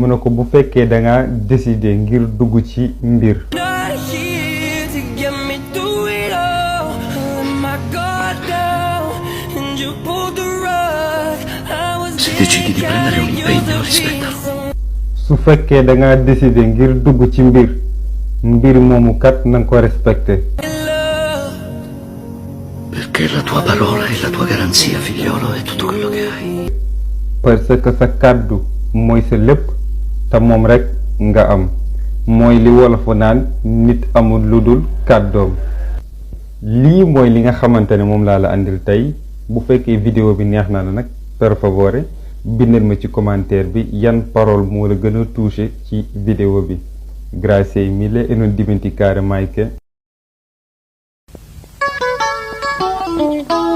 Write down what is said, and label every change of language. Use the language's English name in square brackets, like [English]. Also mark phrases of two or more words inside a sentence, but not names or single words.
[Wolof] mu ne ko bu fekkee da nga décider ngir dugg ci mbir. [Italian] Se decidi di prendere un impegno, rispettalo. [Wolof] su fekkee da nga décider ngir dugg ci mbir moomu kat na nga ko respecté. [Italian] Perché la tua parola è la tua garanzia, figliolo, è tutto quello che hai. [French] parce que [Wolof] sa kàddu mooy sa lépp te moom rek nga am mooy li wolofu naan nit amul lu dul kàddoom. lii mooy li nga xamante ne moom laa la andil tey bu fekkee vidéo bi neex na la nag [Italian] per favore [Wolof] bindal ma ci commentaire bi yan parole moo la gën a touché ci vidéo bi. [Italian] Grazie mille e non dimenticare mai che